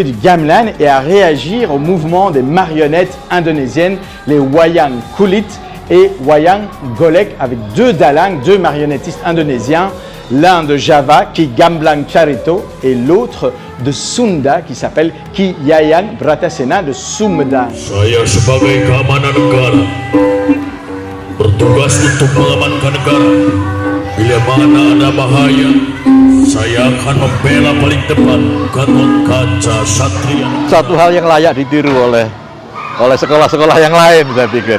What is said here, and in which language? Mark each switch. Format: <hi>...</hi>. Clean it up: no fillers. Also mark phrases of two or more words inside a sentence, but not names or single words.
<fr>du gamelan et à réagir au mouvement des marionnettes indonésiennes, les wayang kulit et wayang golek, avec deux dalang, deux marionnettistes indonésiens, l'un de Java qui est Gamblang Charito et l'autre de Sunda qui s'appelle Ki Yayan Bratasena de Sumedang.</fr> <id>Saya sebagai keamanan negara bertugas untuk mengamankan negara. Bila mana ada bahaya, saya akan membela paling depan Gatot Kaca Satria. Satu hal yang layak ditiru oleh sekolah-sekolah yang lain, saya pikir.</id>